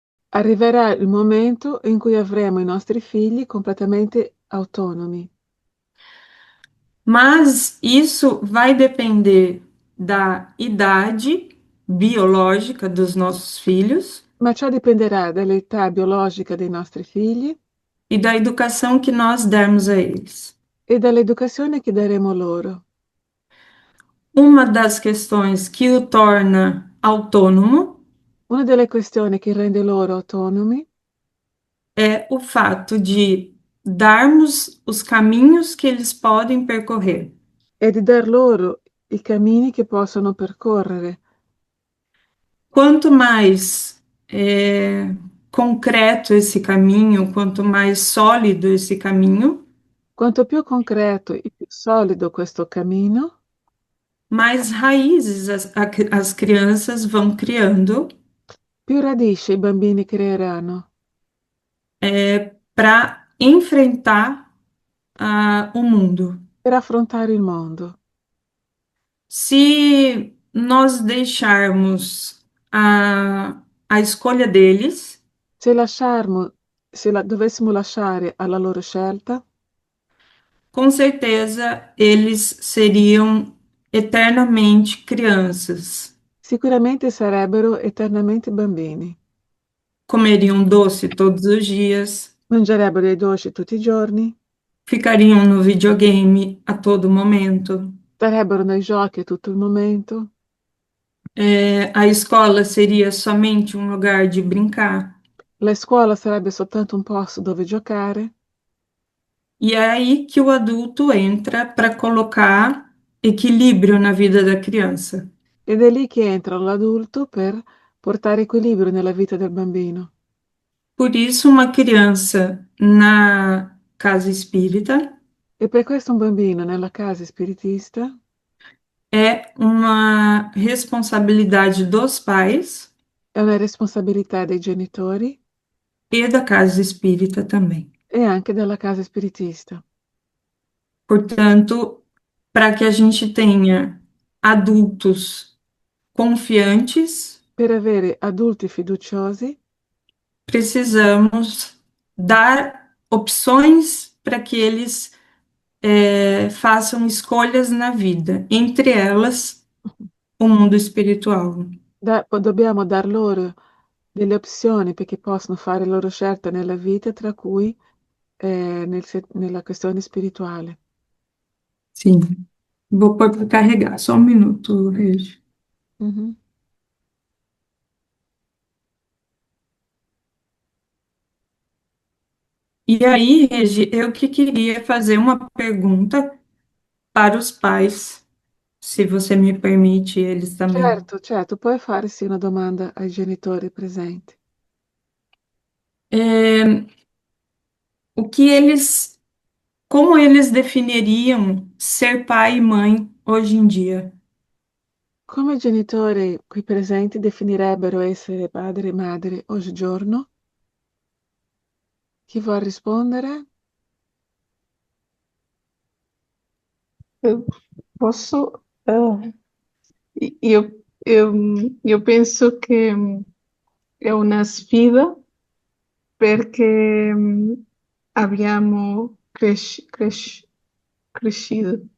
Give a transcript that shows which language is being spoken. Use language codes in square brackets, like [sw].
[it] Arriverà il momento in cui avremo i nostri figli completamente autonomi, [pt] Mas isso vai depender da idade biológica dos nossos filhos [it] ma ciò dipenderà dall'età biologica dei nostri figli [pt] e da educação que nós dermos a eles. [it] e dall'educazione che daremo loro. [pt] Uma das questões que o torna autônomo [it] Una delle questioni che rende loro autonomi [pt] é o fato de darmos os caminhos que eles podem percorrer. [it] è di dar loro i cammini che possono percorrere. [pt] Quanto mais concreto esse caminho, quanto mais sólido esse caminho, [it] Quanto più concreto e più solido questo cammino, [pt] mais raízes as crianças vão criando [it] più radici i bambini creeranno [pt] para enfrentar o mundo. [it] per affrontare il mondo. [pt] Se nós deixarmos a escolha deles, [it] Se lasciarmo, dovessimo lasciare alla loro scelta, [pt] com certeza eles seriam eternamente crianças. [it] sicuramente sarebbero eternamente bambini. [pt] Comeriam doce todos os dias, [it] Mangerebbero i dolci tutti i giorni, [pt] ficariam no videogame a todo momento. [it] starebbero nei giochi tutto il momento, [pt] A escola seria somente um lugar de brincar. [it] la scuola sarebbe soltanto un posto dove giocare, [pt] E é aí que o adulto entra para colocar equilíbrio na vida da criança. [it] ed è lì che entra l'adulto per portare equilibrio nella vita del bambino. [pt] Por isso, uma criança na casa espírita [it] E per questo un bambino nella casa spiritista [pt] é uma responsabilidade dos pais [it] è una responsabilità dei genitori [pt] e da casa espírita também. [it] e anche della casa spiritista. [pt] Portanto, para que a gente tenha adultos confiantes, [it] Per avere adulti fiduciosi [pt] precisamos dar opções para que eles façam escolhas na vida, entre elas o mundo espiritual. [it] dobbiamo dar loro delle opzioni perché possono fare le loro scelte nella vita, tra cui nella questione spirituale. [pt] Sim. Vou pôr para carregar, só um minuto, Regi. Mhm. E aí, Regi, eu que queria fazer uma pergunta para os pais, se você me permite, eles também. [it] Certo, certo, puoi fare sì una domanda ai genitori presenti. [pt] É, o que eles, como eles definiriam ser pai e mãe hoje em dia? [it] Come i genitori qui presenti definirebbero essere padre e madre oggigiorno? Chi vuol rispondere? [pt] Eu posso. [it] Eu penso che è una sfida perché abbiamo crescido,